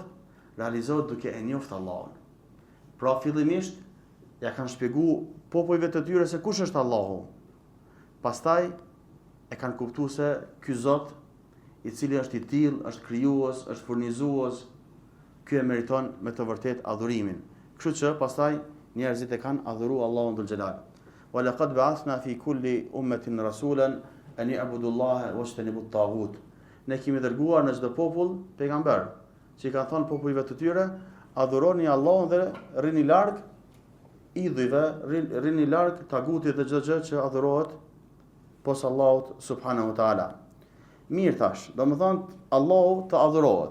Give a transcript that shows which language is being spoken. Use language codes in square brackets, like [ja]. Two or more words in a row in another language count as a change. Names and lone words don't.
[sq] Realizohet duke e njoft Allahun. Pra fillimisht ja kanë shpjeguar popujve të tyre se kush është Allahu. Pastaj e kanë kuptuar se ky Zot i cili është i tillë, është krijues, është furnizues, ky e meriton me të vërtet adhurimin. Kështu që pastaj njerëzit e kanë adhuruar Allahun [ar] ذو الجلال. ولقد بعثنا في كل أمة رسولا أن يعبدوا الله واجتنبوا الطاغوت. [sq] Ne kemi dërguar në çdo popull pejgamber, që i kanë thënë popujve të tyre, adhuroni Allahun dhe rrini larg idhujve, rrini larg tagutit dhe çdo gjë që adhurohet posa Allahut [ar] سبحانه وتعالى. [sq] Mirë tash, domethënë Allahu të adhurohet.